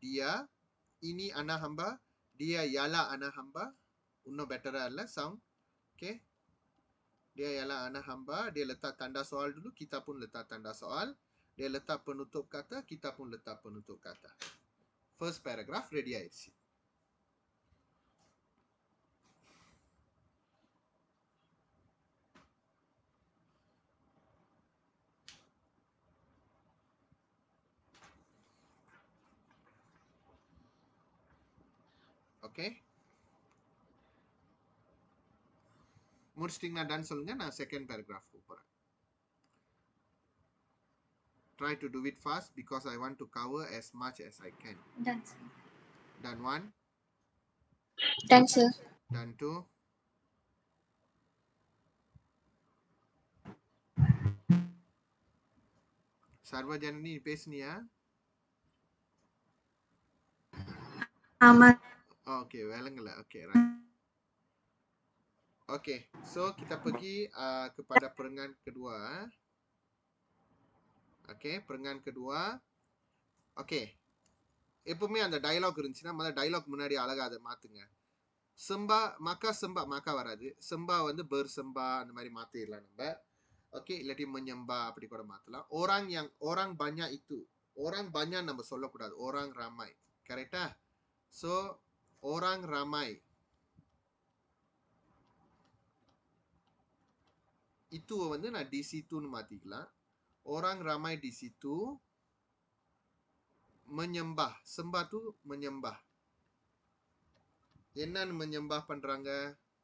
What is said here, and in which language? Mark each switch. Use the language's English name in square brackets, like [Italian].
[Malay] dia ini anak hamba, dia ialah anak hamba. [Tamil] இன்னும் பெட்டரா இல்ல sound. [Malay] Okay, dia ialah anak hamba. Dia letak tanda soal dulu, kita pun letak tanda soal. Dia letak penutup kata, kita pun letak penutup kata. [English] First paragraph ready [Tamil] ஆயிடுச்சு. Okay, முடிச்சிட்டீங்கன்னா ton சொல்லுங்க. நான் second paragraph போறேன். [English] Try to do it fast because I want to cover as much as I can. Done, sir. Done 1, Done, sir. done 2, [Tamil] சர்வஜனனி பேசுனியா? ஆமா. [English] Okay, [Tamil] விளங்கல. [English] Okay, right. [Malay] Okay, so kita pergi kepada perengan kedua. Okay, perengan kedua. [Tamil] Okay, எப்பவுமே அந்த dialogue இருந்துச்சுன்னா முதல்ல dialogue முன்னாடி அழகா அதை மாத்துங்க. செம்பா மக்கா செம்பா மக்கா வராது. செம்பா வந்து ber செம்பா அந்த மாதிரி மாத்திடலாம் நம்ம. ஓகே, இல்லாட்டி menyembah அப்படி கூட மாத்தலாம். [Malay] orang banyak itu, orang banyak [Tamil] நம்ம சொல்லக்கூடாது. [Malay] orang ramai, [Tamil] கரெக்டா? ஸோ [Malay] orang ramai itu [Tamil] வந்து நான் [Malay] di situ- [Tamil] ன்னு மாத்திக்கலாம். [Malay] orang ramai di situ menyembah. sembah tu menyembah. [Tamil] என்னன்னு [Malay] menyembah [Tamil] பண்றாங்க?